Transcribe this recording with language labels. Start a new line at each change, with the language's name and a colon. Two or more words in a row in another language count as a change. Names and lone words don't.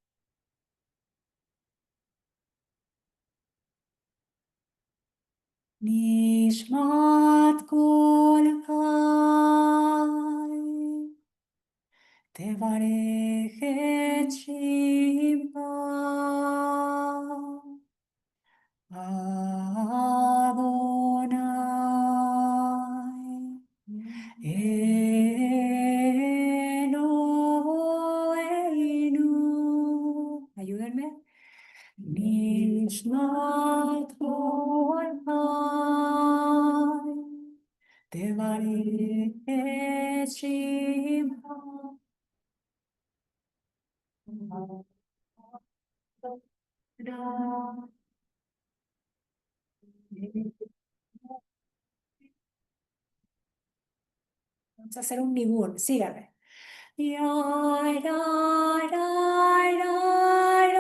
Hebrew: נשמת כל חי תברך את שמך אדוני אלוהינו.
Spanish: Ayúdenme.
Hebrew: נשמת כל חי תברך את שמך.
Spanish: Vamos a hacer un nigun, síganme. Yai, yai, yai, yai.